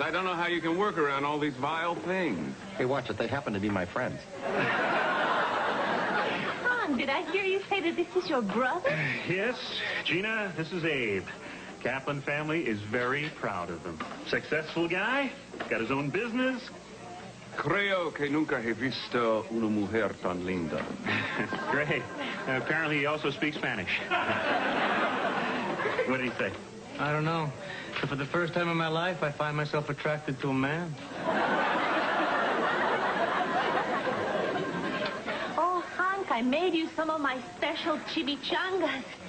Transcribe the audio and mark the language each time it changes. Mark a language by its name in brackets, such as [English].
[English] I don't know how you can work around all these vile things. Hey, watch it. They happen to be my friends. Han, did I hear you say that this is your brother? Yes, Gina, this is Abe. Kaplan family is very proud of him. Successful guy, got his own business. [Spanish] Creo que nunca he visto una mujer tan linda. [English] Great. Apparently he also speaks Spanish. What did he say? I don't know. But for the first time in my life, I find myself attracted to a man. Oh, Hank, I made you some of my special chimichangas.